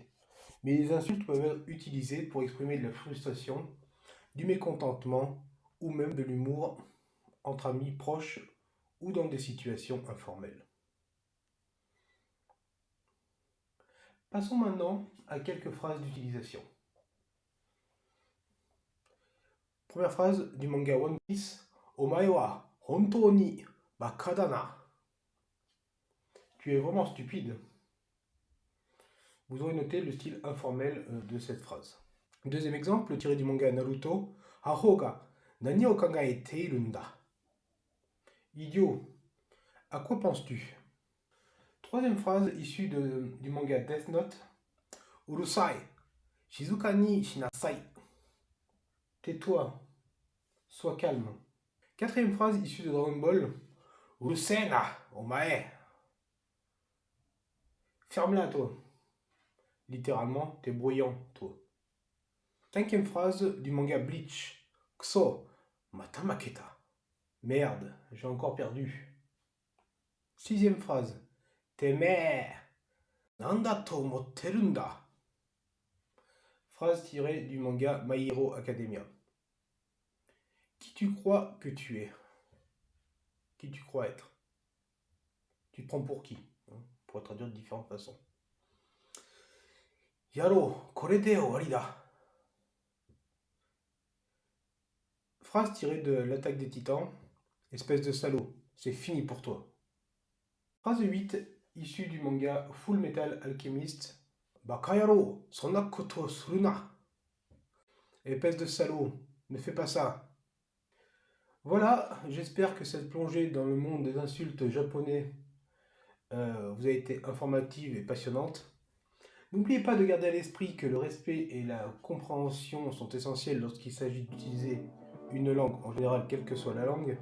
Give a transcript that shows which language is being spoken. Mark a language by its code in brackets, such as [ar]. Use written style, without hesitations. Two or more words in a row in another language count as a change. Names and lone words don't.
[fr] Mais les insultes peuvent être utilisées pour exprimer de la frustration, du mécontentement ou même de l'humour entre amis proches ou dans des situations informelles. Passons maintenant à quelques phrases d'utilisation. Première phrase du manga One Piece. [ja] お前は本当に馬鹿だな. [fr] Tu es vraiment stupide. Vous aurez noté le style informel de cette phrase. Deuxième exemple, tiré du manga Naruto. [ja] アホが何を考えているんだ. [fr] Idiot, à quoi penses-tu? Troisième phrase issue du manga Death Note. [ja] うるさい、静かにしなさい. [fr] Tais-toi, sois calme. Quatrième phrase issue de Dragon Ball. [ja] うるせいな、お前. [fr] Ferme-la, toi. Littéralement, t'es bruyant, toi. Cinquième phrase du manga Bleach. [ja] くそ、また負けた. [fr] Merde, j'ai encore perdu. Sixième phrase. [ja] てめえ、何だと思ってるんだ. [fr] Phrase tirée du manga My Hero Academia. Qui tu crois que tu es? Qui tu crois être? Tu te prends pour qui? On pourrait traduire de différentes façons. [ja] 野郎、これで終わりだ. [fr] Phrase tirée de l'attaque des titans. Espèce de salaud, c'est fini pour toi. Phrase 8, issue du manga Full Metal Alchemist. [ja] 馬鹿野郎、そんなことするな. [fr] Espèce de salaud, ne fais pas ça. Voilà, j'espère que cette plongée dans le monde des insultes japonais vous a été informative et passionnante. N'oubliez pas de garder à l'esprit que le respect et la compréhension sont essentiels lorsqu'il s'agit d'utiliser une langue, en général quelle que soit la langue.